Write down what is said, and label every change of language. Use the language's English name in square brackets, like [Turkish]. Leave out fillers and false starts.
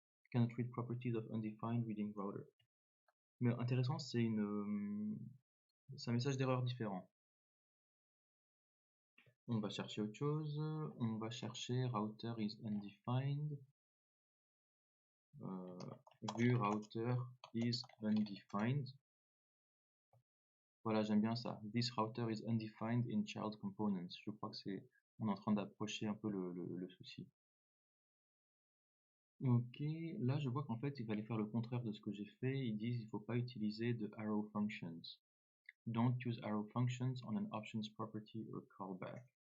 [English] Cannot read properties of undefined reading router. [French] Mais intéressant, c'est un message d'erreur différent. On va chercher autre chose. On va chercher [English] router is undefined. [French] Vu [English] router is undefined. [French] Voilà, j'aime bien ça. [English] This router is undefined in child components. [French] Je crois que on est en train d'approcher un peu le souci. Ok, là je vois qu'en fait il fallait faire le contraire de ce que j'ai fait. Ils disent il ne faut pas utiliser de arrow functions. [English] Don't use arrow functions on an options property or callback.